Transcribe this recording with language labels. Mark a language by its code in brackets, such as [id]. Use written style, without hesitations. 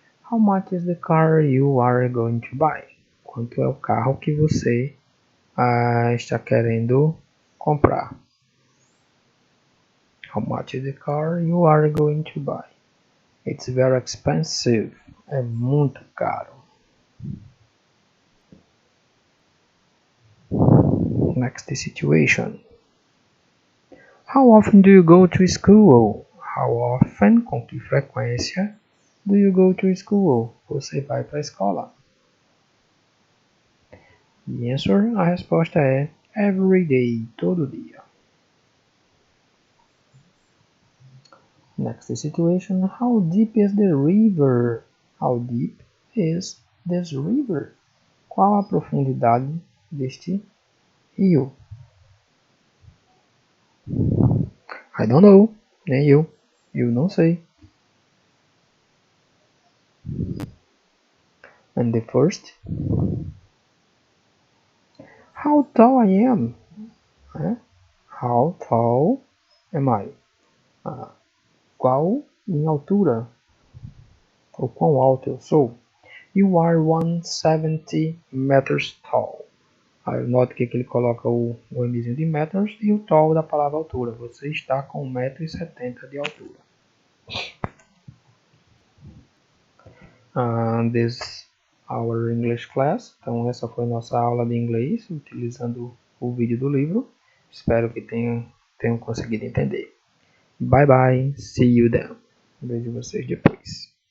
[en] How much is the car you are going to buy? [pt] Quanto é o carro que você está querendo comprar? [en] How much is the car you are going to buy? It's very expensive. [pt] É muito caro. [en] Next situation. How often do you go to school? How often, [pt] com que frequência, [en] do you go to school? [pt] Você vai para a escola? [en] The answer, [pt] a resposta é [en] every day, [pt] todo dia. [en] Next situation, how deep is the river? How deep is this river? [pt] Qual a profundidade deste rio? [en] I don't know. [pt] Nem eu. Eu não sei. [en] And the first? How tall I am? How tall am I? [pt] Qual minha altura? Ou quão alto eu sou? [en] You are 170 meters tall. [pt] Note que aqui ele coloca o Mzinho de meters e o tall da palavra altura. Você está com 1,70 m de altura. [en] This is our English class. [pt] Então essa foi nossa aula de inglês utilizando o vídeo do livro. Espero que tenham conseguido entender. [en] Bye bye, see you then. [pt] Vejo vocês depois.